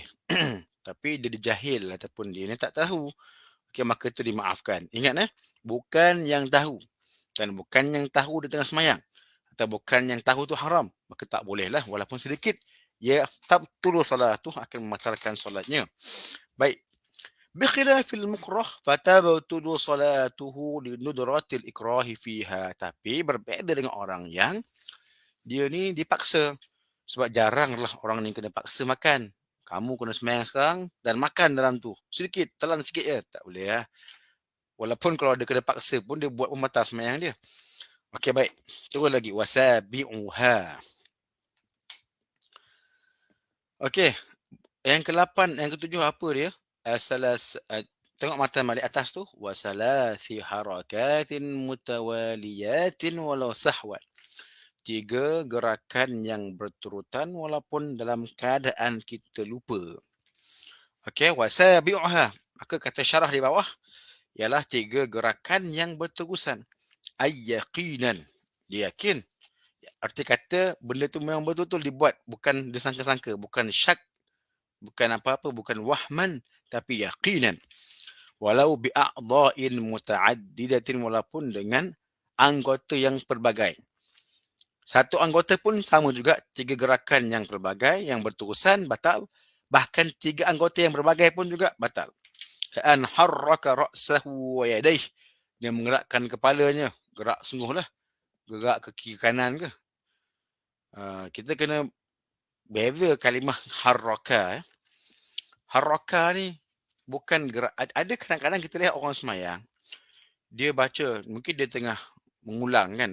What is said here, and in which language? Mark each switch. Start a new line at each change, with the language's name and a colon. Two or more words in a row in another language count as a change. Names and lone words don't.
Malay: Tapi dia jahil ataupun dia ni tak tahu. Okay, maka itu dimaafkan. Ingat bukan yang tahu. Dan bukan yang tahu dia tengah semayang. Atau bukan yang tahu tu haram. Maka tak boleh lah walaupun sedikit. Ya,
Arabic: تبطل صلاته,
Malay: akan membatalkan solatnya. Baik.
Arabic: بخلاف المكره فتبطل صلاته لندرة الإكراه فيها.
Malay: Tapi berbeza dengan orang yang dia ni dipaksa. Sebab jarang lah orang ni kena paksa makan. Kamu kena semayang sekarang dan makan dalam tu. Sedikit, telan sikit je. Tak boleh lah. Walaupun kalau dia kena paksa pun, dia buat pembatal semayang dia. Okey, baik. Terus lagi. Wasabi'uha. Okey. Yang ke-8, yang ke-7 apa dia? Tengok matan balik atas tu.
Arabic: وثلاث حركات متواليات ولو سهوا.
Malay: 3 gerakan yang berturutan walaupun dalam keadaan kita lupa. Okey, wasabi'uha. Maka kata syarah di bawah ialah 3 gerakan yang berterusan. Ayyaqinan. Dia yakin. Arti kata benda tu memang betul-betul dibuat. Bukan disangka-sangka. Bukan syak. Bukan apa-apa. Bukan wahman. Tapi yaqinan.
Arabic: ولو بأعضاء متعددة,
Malay: walaupun dengan anggota yang pelbagai. Satu anggota pun sama juga, 3 gerakan yang pelbagai, yang berterusan, batal. Bahkan 3 anggota yang berbagai pun juga batal.
Arabic: كأن حرك رأسه ويديه.
Malay: Dia menggerakkan kepalanya. Gerak sungguhlah. Gerak ke kiri kanan ke. Kita kena beza kalimah harraka. Harraka ni bukan gerak. Ada kadang-kadang kita lihat orang semayang, dia baca, mungkin dia tengah mengulang kan.